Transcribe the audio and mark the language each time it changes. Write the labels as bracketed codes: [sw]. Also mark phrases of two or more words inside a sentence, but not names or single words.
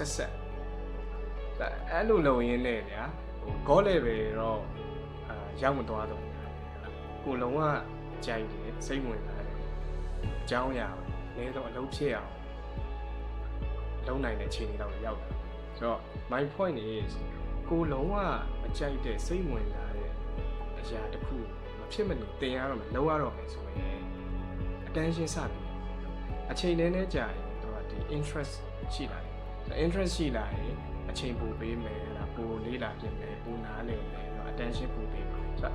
[my] ဆက်အဲ့လိုလုပ်ရင်းနဲ့ဗျာဟို [en] goal level [my] တော့ရောက်မသွားတော့ကိုလုံးဝကြိုက်တယ်စိတ်ဝင်စားတယ်အကြောင်းအရာနည်းတော့အလုပ်ဖြစ်အောင်လုံးနိုင်တဲ့အခြေအနေတော့ရောက်တာဆိုတော့ [en] my point is [my] ကို လုံးဝမကြိုက်တဲ့စိတ်ဝင်စားတဲ့အရာတစ်ခုမဖြစ်မနေသင်ရတော့မယ်လုံးရတော့မယ်ဆိုရင် attention စပြီအချိန်နည်းနည်းကြာရင်တော့ဒီ interest ရှိလာ တယ်ဆိုတော့ interest ရှိလာရင်အချိန်ပိုပေးမယ်လားပိုလေးလာပြင်မယ်ပိုနားလည်မယ်တော့ attention ပိုပေးမယ်ဆိုတော့